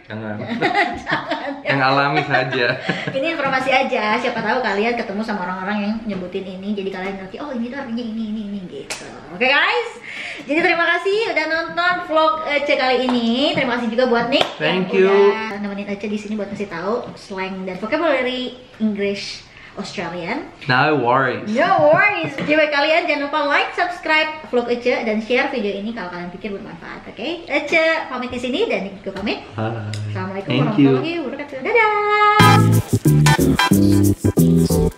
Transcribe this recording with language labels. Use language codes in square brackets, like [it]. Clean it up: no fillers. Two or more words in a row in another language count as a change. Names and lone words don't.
[id] Jangan. Yang alami saja. Ini informasi aja, siapa tahu kalian ketemu sama orang-orang yang nyebutin ini, jadi kalian ngerti, oh ini tuh artinya ini gitu. Oke guys, jadi terima kasih udah nonton vlog Ece kali ini. Terima kasih juga buat Nick [en] Thank [id] yang [en] you. [id] udah nemenin Ece di sini buat ngasih tahu slang dan [en] vocabulary English Australian. No worries. No worries. [id] Jadi buat kalian jangan lupa like, subscribe vlog Ece dan share video ini kalau kalian pikir bermanfaat. Oke, Ece pamit di sini dan Nick juga pamit. [en] Bye. [ar] Assalamualaikum [en] Thank you. [ar] warahmatullahi wabarakatuh. [id] Dadah.